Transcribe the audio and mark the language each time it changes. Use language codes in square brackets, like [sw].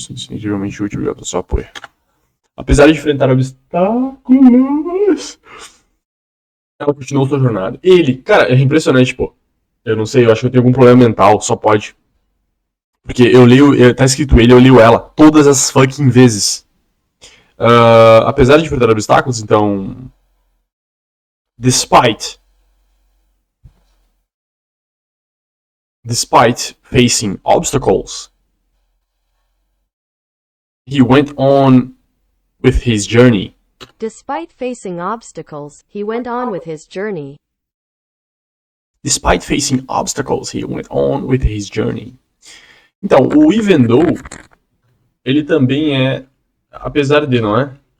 [pt] Incrivelmente útil, obrigado pelo seu apoio. Apesar de enfrentar obstáculos, ela continuou sua jornada. Ele, cara, é impressionante, pô. Eu não sei, eu acho que eu tenho algum problema mental, só pode. Porque tá escrito ele, eu leio ela todas as fucking vezes. Apesar de enfrentar obstáculos, então. [en] Despite facing obstacles, he went on with his journey. Despite facing obstacles, he went on with his journey. Despite facing obstacles, he went on with his journey. [pt] Então, o even though, ele também é, apesar de, não é?